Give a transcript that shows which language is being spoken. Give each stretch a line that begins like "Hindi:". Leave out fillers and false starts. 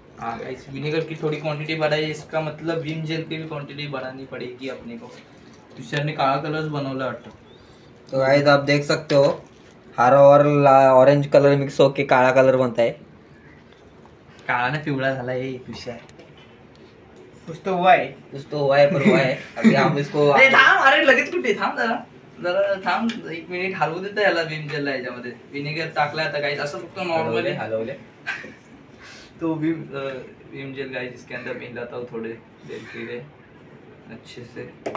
Hindi: हाँ guys vinegar की थोड़ी क्वांटिटी बढ़ाई, इसका मतलब विम जेल की भी क्वांटिटी बढ़ानी पड़ेगी अपने को। तुषार ने काला कलर
Marathi: बनवला वाटतं।
Hindi: तो गाइस आप देख सकते हो हरा और ऑरेंज कलर मिक्स होके काला कलर बनता है।
Marathi: काला ना पिवळा झाला है तुषार।
Hindi: कुछ तो हुआ है पर हुआ है। अभी हम इसको
Marathi: थांब, अरे लगेच कुठे थांब, जरा थांब, 1 मिनिट हलवू देता याला विम जेलला। याच्यामध्ये विनेगर टाकला आता गाइस, असं फक्त नॉर्मली हलवले तो विम जेल गाइस
Hindi: इसके अंदर मिलाता हूँ थोड़े देर के लिए अच्छे से।